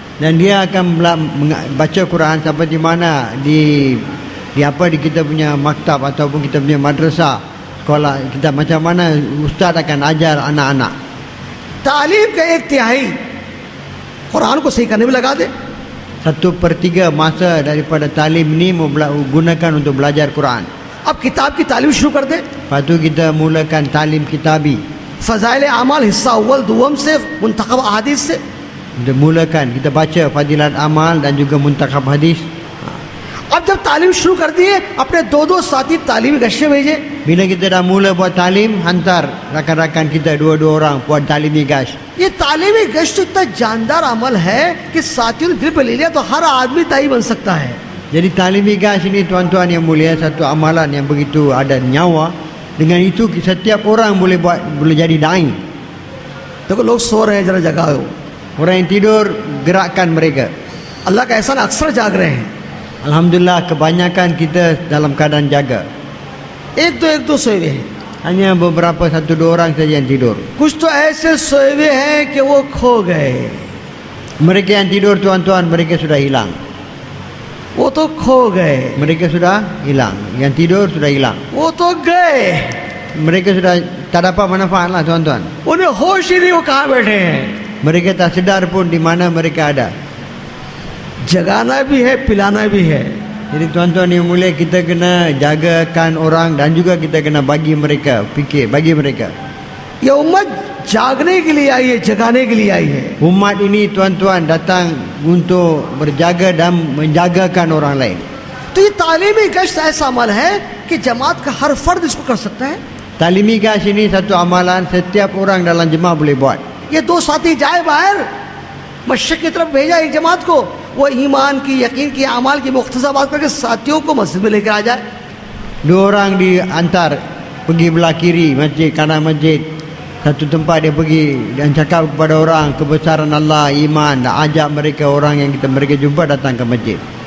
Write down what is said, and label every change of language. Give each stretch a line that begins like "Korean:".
Malay: Dan dia akan baca Quran seperti mana di apa di kita punya maktab ataupun kita punya madrasah, sekolah kita, macam mana ustaz akan ajar anak-anak.
Hindi: तालीम का 1/3 कुरान को सही करने में लगा दे।
Malay: 1/3 masa daripada talim ni gunakan untuk belajar Quran.
Hindi: अब किताब की तालीम शुरू कर दे।
Malay: Lepas tu kita mulakan talim kitabi.
Hindi: फ़ज़ाइल अमाल हिस्सा अव्वल दुवम से मुंतखब अहादीस से।
Malay: Kita mulakan, kita baca fadilat amal dan juga muntakhab hadis.
Hindi: अब जब तालीम शुरू कर दिए अपने दो दो साथी तालीमी गश्ते भेजे।
Malay: Bila kita dah mula buat talim, hantar rakan-rakan kita dua-dua orang buat talimi gash.
Hindi: ये तालीमी गश्त तो इतना जानदार अमल है कि साथियों ने दिल पे ले लिया तो हर आदमी दाई बन सकता है।
Malay: Jadi talimi gash ini tuan-tuan yang mulia, satu amalan yang begitu ada nyawa. Dengan itu setiap orang boleh jadi dai.
Hindi: देखो लोग सो रहे हैं, जरा जगाओ।
Malay: Orang yang tidur, gerakkan mereka.
Hindi: अल्लाह का एहसान, अक्सर जाग रहे हैं।
Malay: Alhamdulillah kebanyakan kita dalam keadaan jaga.
Hindi: एक दो सोए हुए हैं।
Malay: Hanya beberapa satu dua orang saja yang tidur.
Hindi: कुछ तो ऐसे सोए हुए हैं कि वो खो गए।
Malay: Mereka yang tidur tuan-tuan, mereka sudah hilang.
Hindi: वो तो खो गए,
Malay: Mereka sudah hilang. Yang tidur sudah hilang.
Hindi: वो तो गए,
Malay: Mereka sudah tak dapat manfaat lah tuan-tuan.
Hindi: उन्हें होश ही नहीं वो कहाँ बैठे हैं।
Malay: Mereka tak sedar pun di mana mereka ada.
Hindi: जगाना भी है, पिलाना भी है।
Malay: Jadi tuan-tuan yang mulia, kita kena jagakan orang dan juga kita kena bagi mereka fikir, bagi mereka.
Hindi: ये उम्मत जागने के लिए आई है, जगाने के लिए आई है।
Malay: Umat ini tuan-tuan datang untuk berjaga dan menjagakan orang lain.
Hindi: तो ये तालीमी गश्त ऐसा अमल है कि जमात का हर फर्द इसको कर सकता है।
Malay: Talimi gash ini satu amalan setiap orang dalam jemaah boleh buat.
Hindi: ये दो साथी जाए बाहर, मशरक़ की तरफ भेजा एक जमात को, वो ईमान की, यकीन की, अमाल की मुख्तसर बात करके साथियों को मस्जिद में लेकर आ जाए।
Malay: Dua orang diantar pergi belah kiri masjid, kanan masjid. Satu tempat dia pergi dan cakap kepada orang kebesaran Allah, iman, dan ajak mereka, orang yang mereka jumpa datang ke masjid.